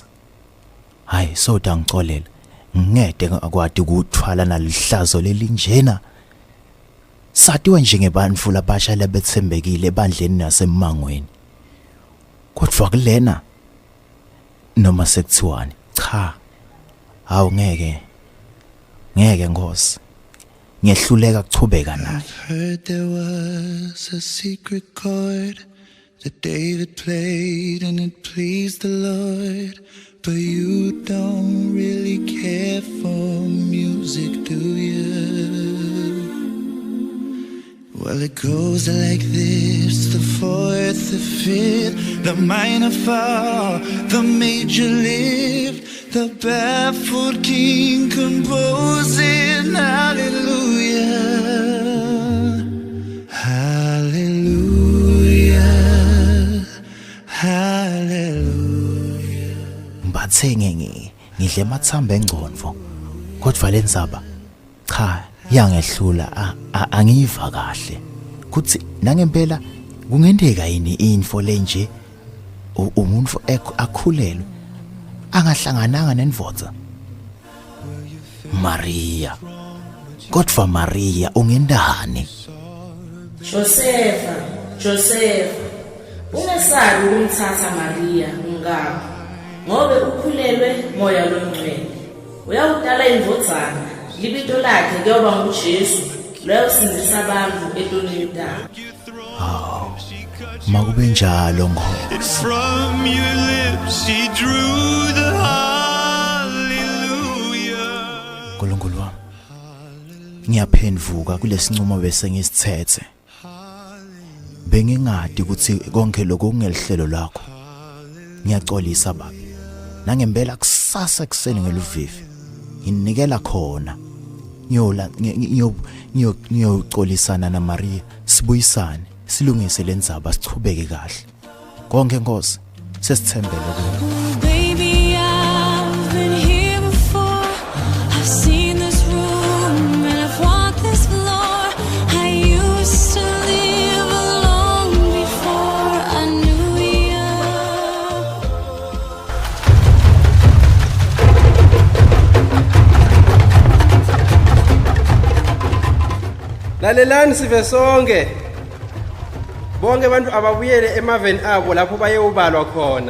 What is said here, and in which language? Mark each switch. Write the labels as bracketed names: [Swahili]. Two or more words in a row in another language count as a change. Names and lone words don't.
[Swati] Hayi soda ngixolela ngingede akwadi ukuthwala nalihlazo lelinjena satiwa njengebantfu labasha labethembekile ebandleni nasemangweni kodwa kulena noma sekuthiwani cha ngeke Nkosi ngiyehluleka kuchubeka naye. [English] Heard there was a secret chord that David played and it pleased the Lord, but you don't really care for music, do you? Well, it goes like this: the fourth, the fifth, the minor fall, the major lift, the barefoot king composing hallelujah, hallelujah, hallelujah. [Swati] Mbathenge ngidle mathamba engconfo kodwa lenzaba cha yangehlula angiva kahle kuthi nangempela kungendeka yini info lenje umuntu akhulelwe angahlangananga nenvodza Maria kodwa Maria ungendani Joseph ungesabi ukumthatha Maria ngakho ngobe ukhulelwe moya longcwele uyawudala invodzana libito lakhe kuyoba nguJesu loyosindisa abantu etoleni labo makube njalo [English] From your lips he drew the hallelujah. [Swati] Nkulunkulu wami ngiyaphendvuka kulesinqumo bese ngisithethe bengingadi ukuthi konke lokho kungelihlelo lakho ngiyaxolisa baba nangempela kusasa ekseni ngeluvivi nginikela khona ngiyoxolisana na Maria sibuyisane silungise lendzaba sichubeke kahle konke Nkosi sesithembele kuwe [English] Baby, I've been here before. I've seen this room and I've walked this floor. I used to live alone before I knew you. [Swati] Lalelani sive sonke. Bonke abantu ababuyele emaveni abo lapho bayeubalwa khona.